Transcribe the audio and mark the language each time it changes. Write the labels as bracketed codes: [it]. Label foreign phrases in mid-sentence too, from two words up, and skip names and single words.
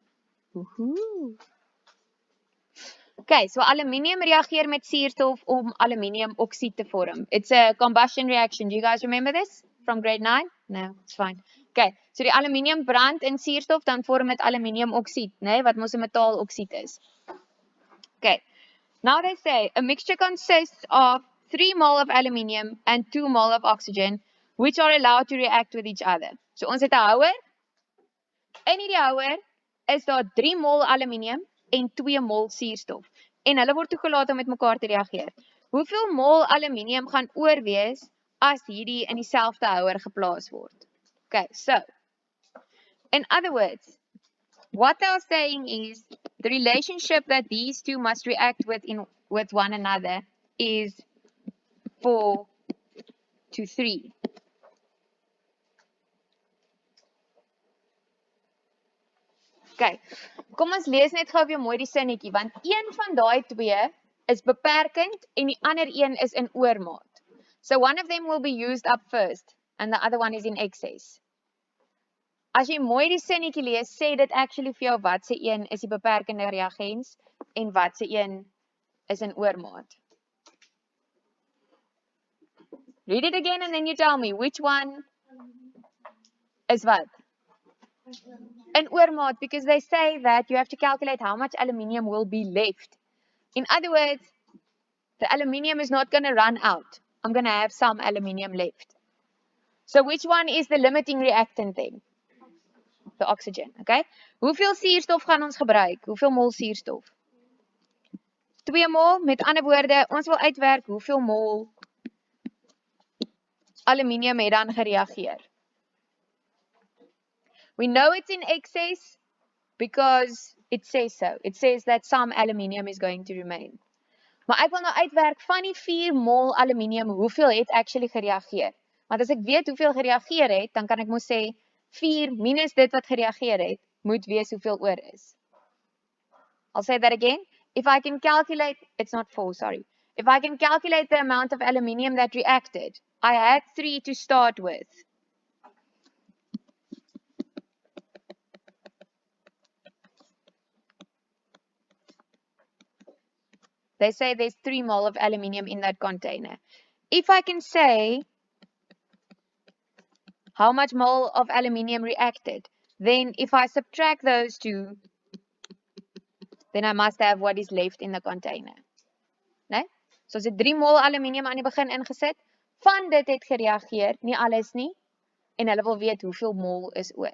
[af] Okay, so aluminium reageer met suurstof om aluminiumoksied te vorm. [en] It's a combustion reaction. Do you guys remember this from grade 9? No, it's fine. [af] Okay, so die aluminium brand in suurstof, dan vorm dit aluminiumoksied, né, wat mos 'n metaaloksied is. [en] Okay, now they say a mixture consists of 3 mole of aluminium and 2 mole of oxygen, which are allowed to react with each other. [af] So ons het 'n houer. In hierdie houer is daar 3 mol aluminium en 2 mol suurstof. En hulle word toegelaat om met mekaar te reageer. Hoeveel mol aluminium gaan oorwees as hierdie in dieselfde houer geplaas word? [en] Okay, so in other words, what they are saying is the relationship that these two must react with one another is 4 to 3. [af] Okay, kom ons lees net gou weer mooi die sinnetjie, want een van daai twee is beperkend en die ander een is in oormaat. [en] So one of them will be used up first and the other one is in excess. [af] As jy mooi die sinnetjie lees, sê dit actually vir jou wat se een is die beperkende reagens en wat se een is in oormaat. [en] Read it again and then you tell me which one is what? [af] In oormaat, [en] because they say that you have to calculate how much aluminium will be left. In other words, the aluminium is not going to run out. I'm going to have some aluminium left. So which one is the limiting reactant then? The oxygen, okay? [af] Hoeveel suurstof gaan ons gebruik? Hoeveel mol suurstof? 2 mol, met ander woorde, ons wil uitwerk hoeveel mol aluminium het dan gereageer. [en] We know it's in excess because it says so. It says that some aluminium is going to remain. [af] Maar ek wil nou uitwerk van die 4 mol aluminium, hoeveel het actually gereageer? Want as ek weet hoeveel gereageer het, dan kan ek mos sê 4 minus dit wat gereageer het, moet wees hoeveel oor is. [en] I'll say that again. If I can calculate, it's not 4, sorry. If I can calculate the amount of aluminium that reacted, I had 3 to start with. They say there's 3 mol of aluminium in that container. If I can say how much mole of aluminium reacted, then if I subtract those two, then I must have what is left in the container. [af] Nee? So as 3 mol aluminium aan die begin ingesit, van dit het gereageer, nie alles nie, en hulle wil weet hoeveel mol is oor.